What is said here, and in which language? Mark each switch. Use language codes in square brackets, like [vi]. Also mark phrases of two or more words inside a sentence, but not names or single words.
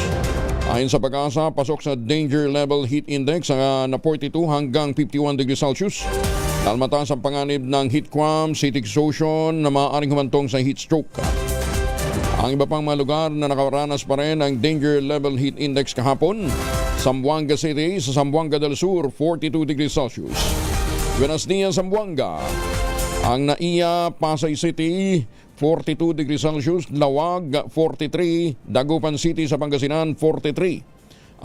[tl] Ayon sa Pag-asa, pasok sa [en] danger level heat index [tl] na 42 hanggang 51 [en] degrees Celsius. [tl] Dahil mataas ang panganib ng [en] heat cramps, heat exhaustion [tl] na maaaring humantong sa [en] heat stroke. [tl] Ang iba pang mga lugar na nakaranas pa rin ang [en] danger level heat index [tl] kahapon: Zamboanga City sa Zamboanga del Sur, 42 [en] degrees Celsius. [es] Buenos Dias, Zamboanga. [tl] Ang Naiya, Pasay City, 42 [en] degrees Celsius. [tl] Lawag, 43. Dagupan City sa Pangasinan, 43.